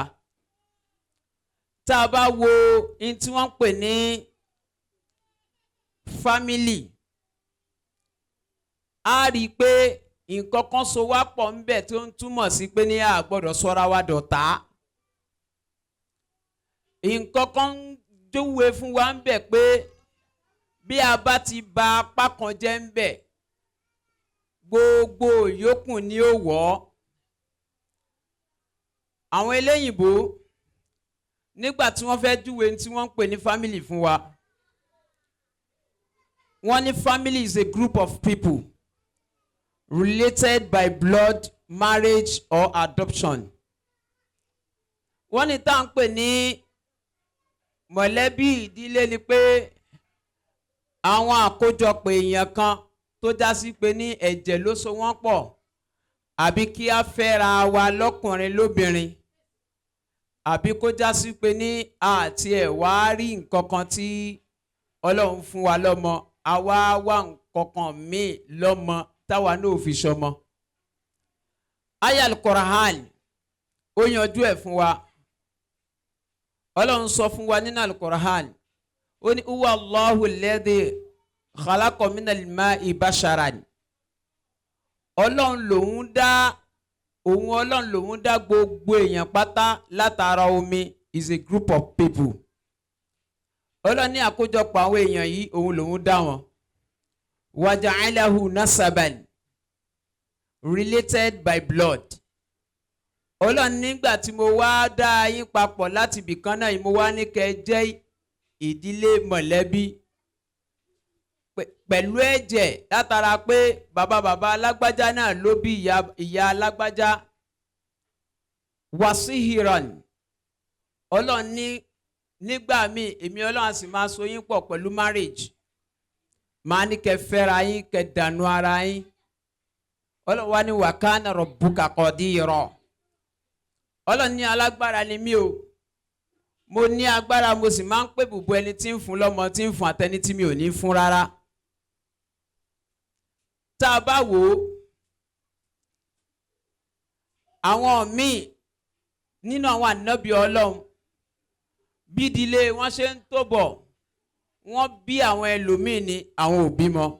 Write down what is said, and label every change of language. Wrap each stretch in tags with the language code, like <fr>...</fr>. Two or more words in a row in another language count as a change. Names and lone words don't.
<yo>Tá a bá wo in tí wọ́n pè ní family a rí i pé nǹkan kan so wá pọ̀ ńbẹ̀ tó ń túmọ̀ sí pé ní a gbọ́dọ̀ sọ́ra wa dọ̀tá nǹkan kan júwe fún wa ńbẹ̀ pé bí a bá ti ba apá kan jẹ́ ńbẹ̀ gbogbo yòókù ni ó wọ̀ ọ́. Àwọn eléyìnbó nígbà tí wọ́n fẹ́ júwe tí wọ́n ń pè ní family fún wa wọ́n ní</yo> <en>family is a group of people related by blood, marriage or adoption.</en> <yo>Wọ́n ní tá à ń pè ní mọ̀lẹ́bí ìdílé ni pé àwọn àkójọpọ̀ èèyàn kan tó já sí pé ní ẹ̀jẹ̀ ló so wọ́n pọ̀ àbí kí a fẹ́ra wa lọ́kùnrin lóbìnrin àbí kó já sí pé ní àti ẹ̀ wá rí nǹkan kan tí Ọlọ́run fún wa lọ́mọ àwa wá nǹkan kan míì lọ́mọ táwa náà fi ṣọmọ. Aya al-Qur'an ó yanjú ẹ̀ fún wa. Ọlọ́run sọ fún wa nínú al-Qur'an ó ní</yo> <ar>هو الله الذي خلق من الماء بشرا.</ar> <yo>Ọlọ́run lòun dá gbogbo èèyàn pátá látara omi</yo> <en>is a group of people.</en> <yo>Ọlọ́run ní àkójọpọ̀ àwọn èèyàn yìí òun lòun dá wọn.</yo> <ar>وجعله نسبا,</ar> <en>related by blood.</en> <yo>Ọlọ́run nígbà tí mo wá dá yín papọ̀ láti ibìkan náà mo wá ní kẹ́ jẹ́ ìdílé mọ̀lẹ́bí pẹ̀lú ẹ̀jẹ̀ látara pé bàbá alágbájá náà ló bí ìyá alágbájá. Wasihiran, Ọlọ́run ní nígbà míì èmi Ọlọ́run sì máa so yín pọ̀ pẹ̀lú marriage, máa ní kẹ́ fẹ́ra yín kẹ́ dànù ara yín. Ọlọ́run wá ní</yo> <ar>وكان ربك قديرا.</ar> <yo>Ọlọ́run ní alágbára ni mí o, mo ní agbára mo sì máa ń pè bùbù ẹni tí ń fún lọ́mọ tí ń fún àtẹni tí mi ò ní fún rárá. Tá a bá wò ó àwọn míì nínú àwọn ànábì Ọlọ́run bí ìdílé wọn ṣe ń tó bọ̀ wọ́n bí àwọn ẹlòmíì ní àwọn ò bímọ.</yo>